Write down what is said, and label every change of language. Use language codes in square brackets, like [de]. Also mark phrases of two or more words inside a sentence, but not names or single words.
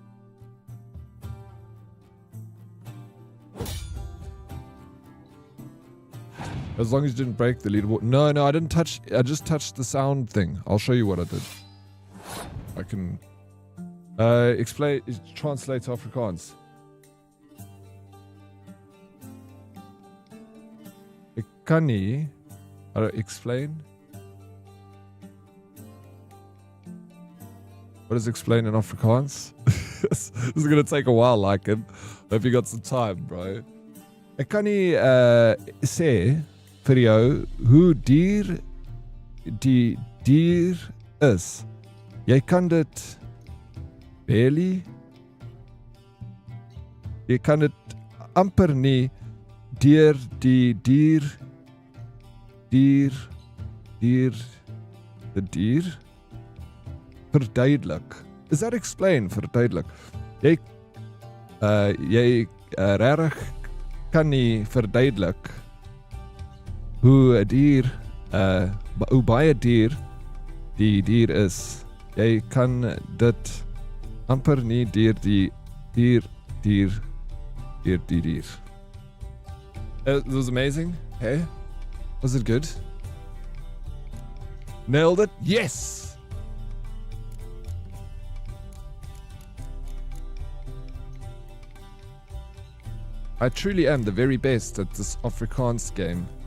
[en] As long as you didn't break the leaderboard. No, I didn't touch. I just touched the sound thing. I'll show you what I did. I can explain. Translate to Afrikaans. [af] Ek kan nie. [en] Explain. What is explain in Afrikaans? This is gonna take a while, like it. Hope you got some time, bro. [af] Ek kan nie sê vir jou hoe duur die dier is. Jy kan dit barely. Jy kan dit amper nie deur die dier verduidelik. [en] Is that explain verduidelik? [af] Jy regtig kan nie verduidelik hoe 'n dier hoe baie dier die dier is. Jy kan dit amper nie deur die dier. [en] It was amazing. Hey, was it good? Nailed it? Yes! I truly am the very best at this Afrikaans game.